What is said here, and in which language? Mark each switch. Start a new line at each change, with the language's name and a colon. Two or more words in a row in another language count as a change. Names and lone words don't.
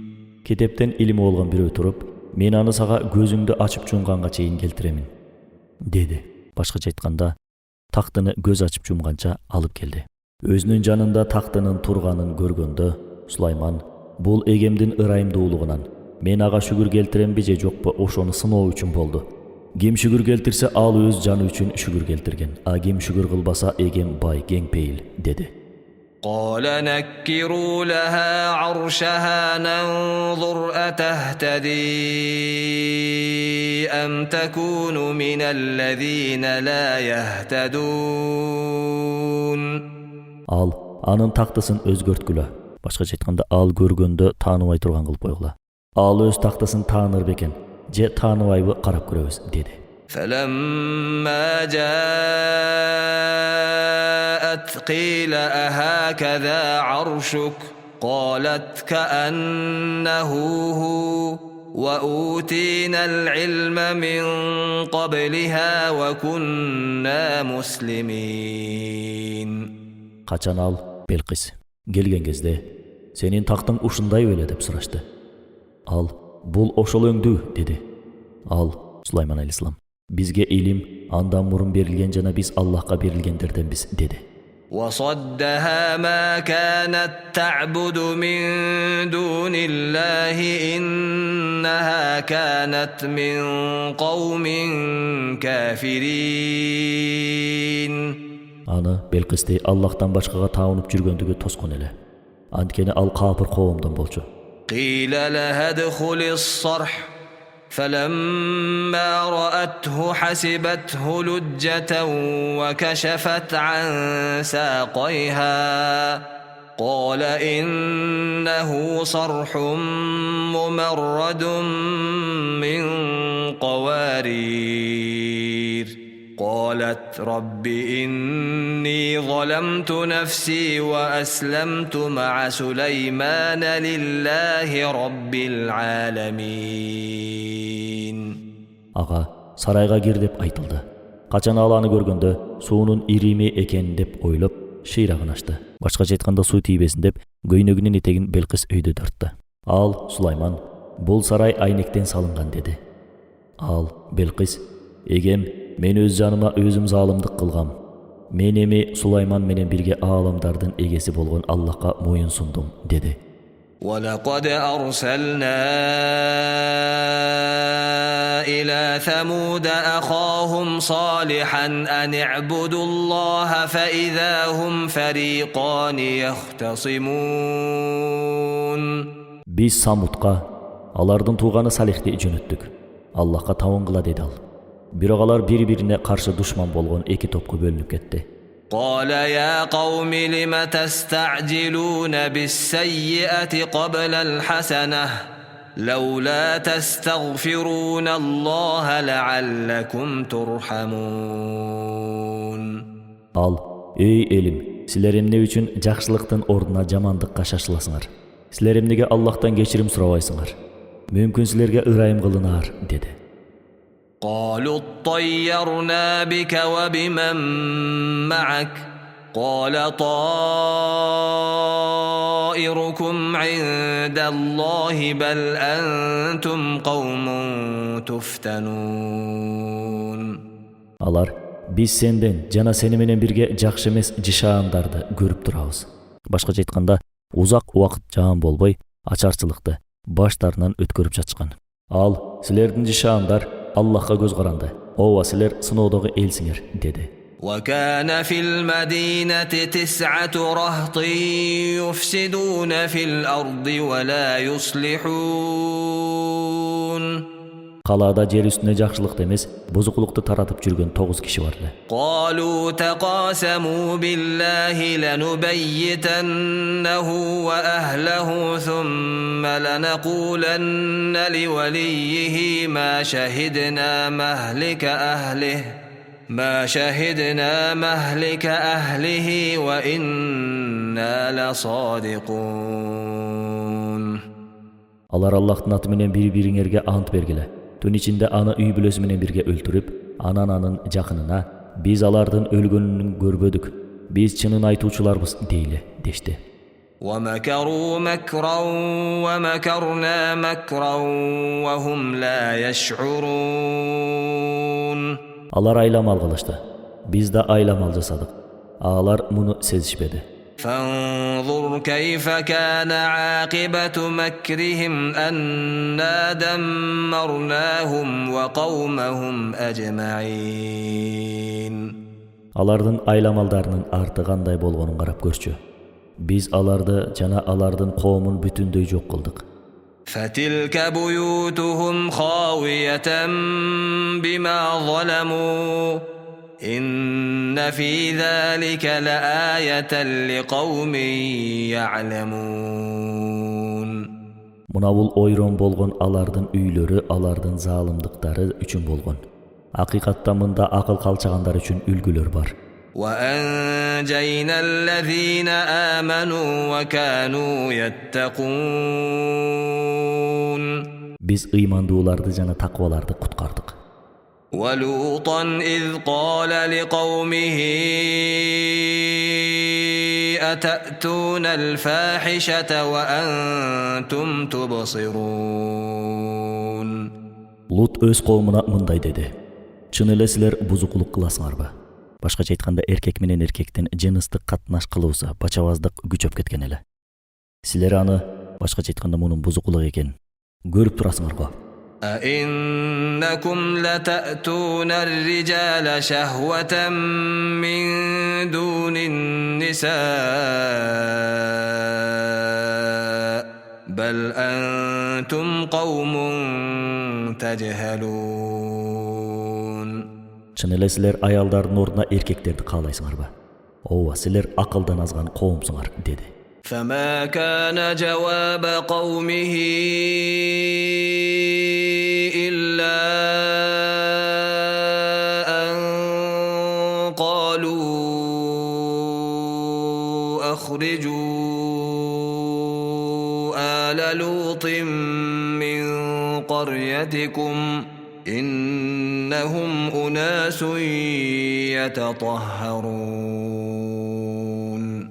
Kyrgyz: Кетептен илими болгон бирөө туруп, мен аны сага көзүңдү ачып жумганга чейин келтиремин, деди. Башкача айтканда, тактыны көз ачып жумганча алып келди. Өзүнүн жанында тактынын турганын көргөндө, Сулайман бул эгемдин ырайымдуулугунан мен ага шүгүр келтиремби же жокпу ошону сыноо үчүн болду. Ким шүгүр келтирсе ал өз жаны үчүн шүгүр келтирген, а ким шүгүр кылбаса эгем бай кеңпейил, деди.
Arabic: قال نكروا لها عرشها ننظر أتهتدي أم تكون من الذين لا يهتدون.
Kyrgyz: Ал анын тактысын өзгөрткүлө. Башкача айтканда, ал көргөндө тааныбай турган кылып койгула. Ал өз тактысын тааныр бекен, же тааныбайбы карап көрөбүз, деди.
Arabic: فلما جاءت قيل أهكذا عرشك قالت كأنه هو وأوتينا العلم من قبلها وكنا مسلمين.
Kyrgyz: Качан ал Белкис келген кезде, сенин тактың ушундай беле деп сурашты. Ал бул ошол өңдүү, деди. Ал Сулайман алейхиссалам, бизге илим андан мурун берилген жана биз Аллахка берилгендерденбиз, деди.
Arabic: وصدها ما كانت تعبد من دون الله إنها كانت من قوم كافرين.
Kyrgyz: Аны Белкисти Аллахтан башкага таанып жүргөндүгү тоскон эле. Анткени ал капыр коомдон болчу.
Arabic: قيل لها ادخل الصرح فلما رأته حسبته لجة وكشفت عن ساقيها قال إنه صرح ممرد من قوارير. قالت رب إني ظلمت نفسي وأسلمت مع سليمان لله رب العالمين.
Kyrgyz: Ага сарайга кир деп айтылды. Качан ал аны көргөндө суунун ирими экен деп ойлоп шыйрагын ачты. Башкача айтканда суу тийбесин деп көйнөгүнүн этегин Белкис өйдө тартты. Ал Сулайман бул сарай айнектен салынган, деди. Ал Белкис, эгем мен өз жаныма өзүм залымдык кылгам. Мен эми Сулайман менен бирге ааламдардын эгеси болгон Аллахка моюн сундум dedi.
Arabic: ولقد أرسلنا إلى ثمود أخاهم صالحا أن اعبدوا الله فإذا هم فريقان يختصمون.
Kyrgyz: Биз Самудга алардын тууганы Салихти жөнөттүк. Аллахка табын кыла деди ал. Бирок алар бири-бирине каршы душман болгон эки топко бөлүнүп кетти.
Arabic: قال يا قوم لم تستعجلون بالسيئة قبل الحسنة لولا تستغفرون الله لعلكم ترحمون.
Kyrgyz: Ал, ey элим, силер эмне үчүн жакшылыктын ордуна жамандыкка шашыласыңар? Силер эмнеге Аллахтан кечирим сурабайсыңар? Мүмкүн силерге ырайым кылынар, dedi.
Arabic: قالوا اطيرنا بك وبمن معك قال طائركم عند الله بل أنتم قوم تفتنون.
Kyrgyz: Алар, биз сенден жана сени менен бирге жакшы эмес жышаандарды көрүп турабыз. Башкача айтканда, узак убакыт жаан болбой, ачарчылыкты баштарынан өткөрүп жатышкан. Ал, силердин жышаандар Аллахка көз каранды. Ооба, силер сыноодогу элсиңер, dedi.
Arabic: وكان في المدينة 9 رهط يفسدون في الأرض ولا يصلحون.
Kyrgyz: Калаада жер үстүнө жакшылыкты эмес, бузукулукту таратып жүргөн 9 киши бар эле.
Arabic: قالوا تقاسموا بالله لنبيتنه وأهله ثم لنقولن لوليه ما شهدنا مهلك أهله وإنا لصادقون.
Kyrgyz: Алар Аллахтын аты менен бири-бириңерге ант бергиле. Түн ичинде аны үй бүлөсү менен бирге өлтүрүп, анан анын жакынына биз алардын өлгөнүн көрбөдүк. Биз чынын айтуучуларбыз дейле, дешти.
Arabic: ومكروا مكرا ومكرنا مكرا وهم لا يشعرون.
Kyrgyz: Алар айламал кылышты. Биз да айламал жасадык. Алар муну сезишпеди.
Arabic: فانظر كيف كان عاقبة مكرهم أنا دمرناهم وقومهم أجمعين.
Kyrgyz: Алардын айламалдарынын арты кандай болгонун карап көрчү. Биз аларды жана алардын коомун бүтүндөй жок кылдык.
Arabic: فتلك بيوتهم خاوية بما ظلموا إن في ذلك لآية لقوم يعلمون.
Kyrgyz: Мына бул ойрон болгон алардын үйлөрү алардын заалымдыктары үчүн болгон. Акыйкатта мында акыл калчагандар үчүн үлгүлөр бар.
Arabic: وأنجينا الذين آمنوا وكانوا يتقون.
Kyrgyz: Биз ыймандууларды жана такваларды куткардык.
Arabic: ولوطا إذ قال لقومه أتأتون الفاحشة وأنتم تبصرون.
Kyrgyz: Lut өз коомуна мындай деди. Чын эле силер бузукулук кыласыңарбы? Башкача айтканда, эркек менен эркектин жыныстык катнаш кылуусу, бачабаздык күчөп кеткен эле. Силер аны, башкача айтканда, мунун бузукулук экенин көрүп турасыңарбы?
Arabic: أئنكم لتأتون الرجال شهوة من دون النساء بل أنتم قوم تجهلون.
Kyrgyz: Чын эле силер аялдардын ордуна эркектерди каалайсыңарбы? Ооба, силер акылдан азган коомсуңар, dedi.
Arabic: فما كان جواب قومه إلا أن قالوا أخرجوا آل لوط من قريتكم إنهم أناس يتطهرون.